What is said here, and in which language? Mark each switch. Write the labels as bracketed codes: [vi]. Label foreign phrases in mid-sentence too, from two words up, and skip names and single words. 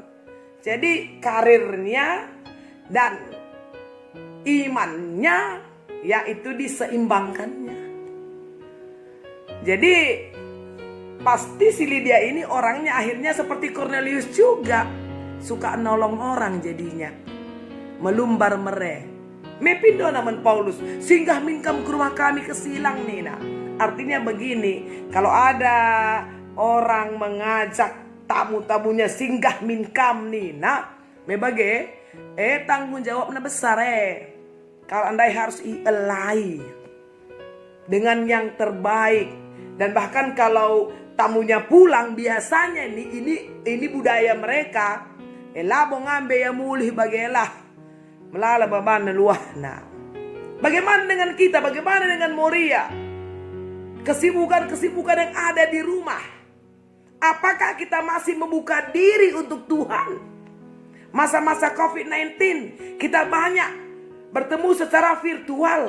[id] Jadi karirnya dan imannya yaitu diseimbangkannya. Jadi pasti si Lydia ini orangnya akhirnya seperti Cornelius juga. Suka nolong orang jadinya. [btx] Melumbar mere. Mepindo naman Paulus, singgah mingkam [id] ke rumah kami [btx] kesilang nina. Artinya begini, kalau ada orang mengajak tamu-tamunya singgah minkam nina, mebage, tanggung jawabnya besar Kalau andai harus ielai dengan yang terbaik. [id] Dan bahkan kalau tamunya pulang biasanya ini budaya mereka. [btx] Elabo ngambe ya mulih bagelah. Melala baban luahna. [id] Bagaimana dengan kita? Bagaimana dengan Moria? Kesibukan-kesibukan yang ada di rumah. Apakah kita masih membuka diri untuk Tuhan? Masa-masa COVID-19 kita banyak bertemu secara virtual.